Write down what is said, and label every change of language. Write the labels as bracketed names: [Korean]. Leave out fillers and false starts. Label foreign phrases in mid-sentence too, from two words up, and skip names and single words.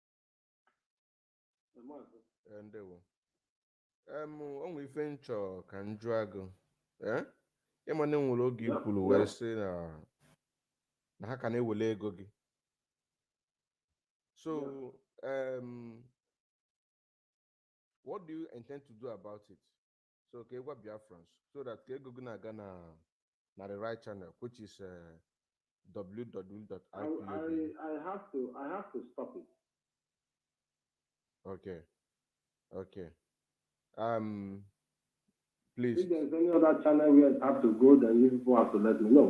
[Igbo] Ndewo. Onwe ife nchọ ka m jụọ agụ. Ịma na enwere oge ikwuru wee sị na ha ka na-ewele ego gị. [English] So, what do you intend to do about it? So, [Igbo] ka egwa Biafrans, [English] so that [Igbo] ka ego gị na-aga na [English] the right channel, which is [Igbo] www.ipob. [English] I have to stop it. Okay. Please. If there's any other channel where I have to go, then you people have to let me know.